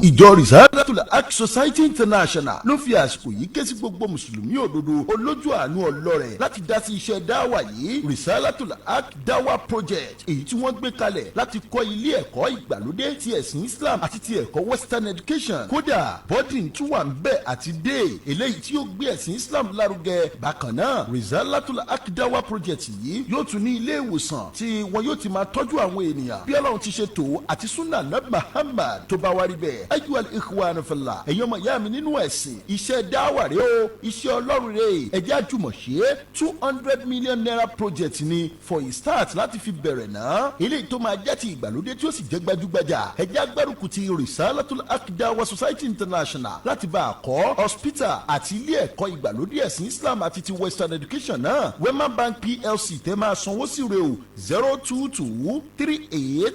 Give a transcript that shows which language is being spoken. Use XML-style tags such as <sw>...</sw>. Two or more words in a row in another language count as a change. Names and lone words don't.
<yo>Ìjọ Risalatul Haq Society International ló fi àsìkò yìí ké sí gbogbo mùsùlùmí òdodo olójú àánú ọlọ́rẹ̀ láti dá sí iṣẹ́ dáwà yìí Risalatul Haq DAWAH project èyí tí wọ́n gbé kalẹ̀ láti kọ́ ilé ẹ̀kọ́ ìgbàlódé ti ẹ̀sìn Islam àti ti ẹ̀kọ́</yo> <en>Western education.</en> <yo>Kódà boarding tún wà ń bẹ̀ àti day eléyìí tí yóò gbé ẹ̀sìn Islam lárugẹ. Bákan náà Risalatul Haq DAWAH project yìí yóò tún ní ilé ìwòsàn tí wọn yóò ti máa tọ́jú àwọn ènìyàn bí Ọlọ́run ti ṣe tó àti</yo> <ar>سنة نبي</ar> <yo>Muhammad tó bá wá rí bẹ́ẹ̀.</yo> <ar>أيها الإخوان في الله</ar> <yo>ẹ̀yin ọmọ ìyá mi nínú ẹ̀sìn iṣẹ́ dáwà rẹ o iṣẹ́ Ọlọ́run rẹ ẹ jẹ́ àjùmọ̀ ṣe</yo> <en>200 million naira project</en> <yo>ni</yo> <en>for a start</en> <yo>láti fi bẹ̀rẹ̀ náà eléyìí tó máa jẹ́ ti ìgbàlódé tí ó sì jẹ́ gbajúgbajà ẹ jẹ́ agbárùkù ti Risalatul Haq DAWAH Society International láti bá a kọ́ hospital àti ilé ẹ̀kọ́ ìgbàlódé ẹ̀sìn Islam àti ti</yo> <en>Western education</en> <yo>náà WEMA Bank PLC tẹ́ máa sanwó sí rẹ o 022 38</yo>